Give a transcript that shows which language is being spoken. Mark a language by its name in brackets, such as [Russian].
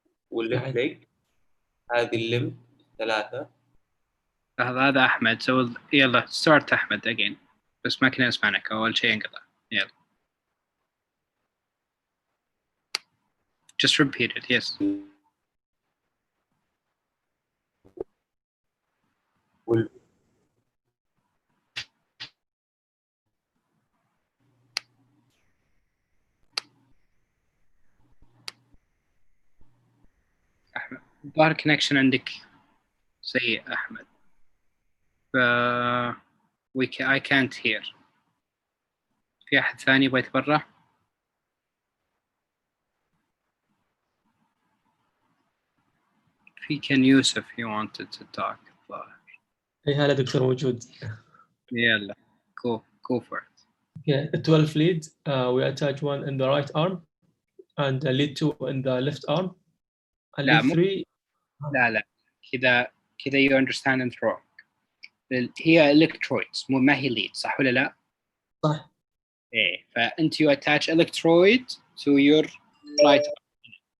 [Arabic] والليفت ليج هذه الليمب 3 هذا أحمد. [English] So [Arabic] يلا [English] start أحمد again. [Arabic] بس ما كنا نسمعنك أول شيء انقطع. يلا. [English] Just repeat it. Yes. [Arabic] أحمد ظهر connection عندك سيء أحمد. [English] I can't hear. [Arabic] في أحد ثاني يبغى يتبرع؟ في كان يوسف [English] he wanted to talk. [Arabic] اي هلا دكتور موجود. يلا [English] go for it. Okay, 12 lead. We attach one in the right arm and lead 2 in the left arm. And [Arabic] لا [English] lead 3. [Arabic] لا كذا [English] you understand it wrong. [Arabic] هي electrodes ما هي lead صح ولا لا؟ صح. ايه فأنت [English] you attach electrode to your right arm.